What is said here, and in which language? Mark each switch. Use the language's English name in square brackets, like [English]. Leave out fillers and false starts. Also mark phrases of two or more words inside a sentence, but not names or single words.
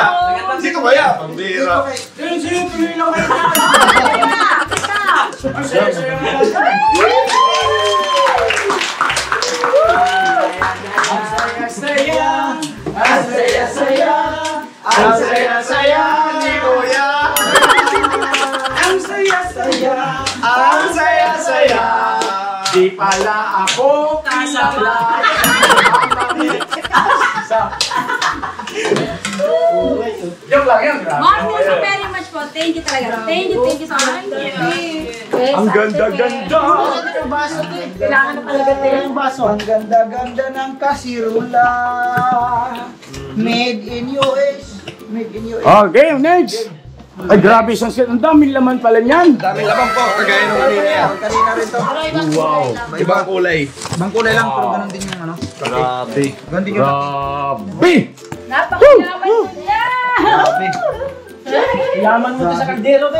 [Filipino] Sino ba yan? Pambira. Ang saya-saya ni Kuya. Ang saya-saya. Di pala ako kasabla. Joke lang yan, grabe. Ma'am, [English] thank you very much po. Thank you talaga. Thank you so much. [Filipino] Ang ganda-ganda. Kailangan na talaga tayo yung baso. Ang ganda-ganda ng kasirula. [English] Made in US. Made in US. Okay, next. [Filipino] Ay, grabe isang set. Ang daming laman pala niyan. Daming laman po, kagaya ng kanina yan. Kanina rin to. Wow. Ibang kulay. Ibang kulay lang, pero ganun din yung ano. Grabe. Ganun din yung Grabe. Napakayaman mo niya! Yaman mo to sa kaldero, be.